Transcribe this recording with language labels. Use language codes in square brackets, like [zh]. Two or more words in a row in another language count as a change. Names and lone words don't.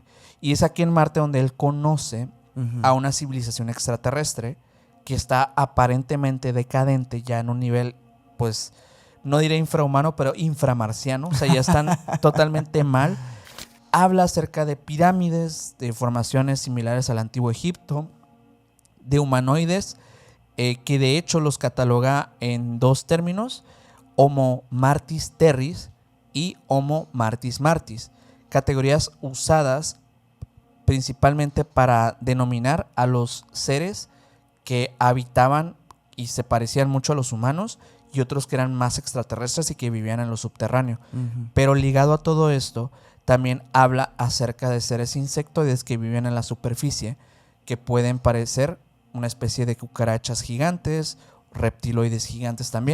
[es] Y es aquí en Marte donde él conoce a una civilización extraterrestre que está aparentemente decadente, ya en un nivel, pues, no diré infrahumano, pero inframarciano. O sea, ya están totalmente mal. Habla acerca de pirámides, de formaciones similares al antiguo Egipto, de humanoides, que de hecho los cataloga en dos términos: [la] Homo martis terris y Homo martis martis. [es] Categorías usadas principalmente para denominar a los seres que habitaban y se parecían mucho a los humanos, y otros que eran más extraterrestres y que vivían en lo subterráneo. Pero ligado a todo esto, también habla acerca de seres insectoides que viven en la superficie, que pueden parecer una especie de cucarachas gigantes, reptiloides gigantes también.